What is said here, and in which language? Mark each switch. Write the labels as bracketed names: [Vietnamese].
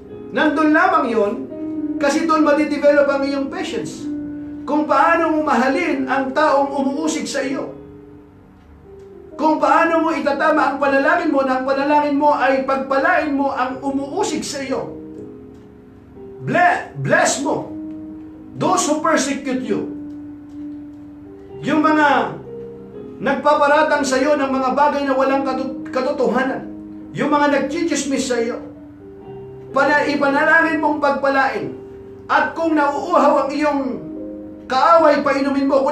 [Filipino] Nandun lamang yon, kasi doon madidevelop ang iyong patience. Kung paano mo mahalin ang taong umuusig sa iyo. Kung paano mo itatama ang panalangin mo, na ang panalangin mo ay pagpalain mo ang umuusig sa iyo. [English] Bless mo those who persecute you. [Filipino] Yung mga nagpaparatang sa iyo ng mga bagay na walang katotohanan. Yung mga nagchichismis sa iyo. Ipanalangin mong pagpalain. At kung nauuhaw ang iyong kaaway, painumin mo.